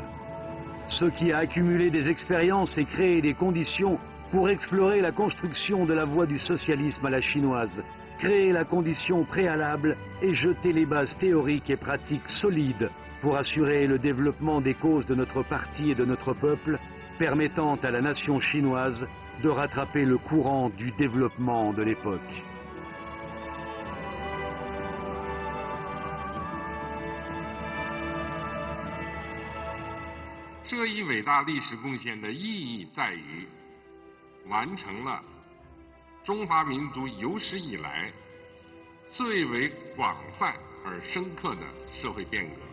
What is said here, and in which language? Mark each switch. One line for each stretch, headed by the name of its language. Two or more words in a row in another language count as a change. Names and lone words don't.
French: Ce qui a accumulé des expériences et créé des conditions pour explorer la construction de la voie du socialisme à la chinoise, créer la condition préalable et jeter les bases théoriques et pratiques solides pour assurer le développement des causes de notre parti et de notre peuple, permettant à la nation chinoise de rattraper le courant du développement de l'époque.
Chinese: 这一伟大历史贡献的意义在于，完成了中华民族有史以来最为广泛而深刻的社会变革，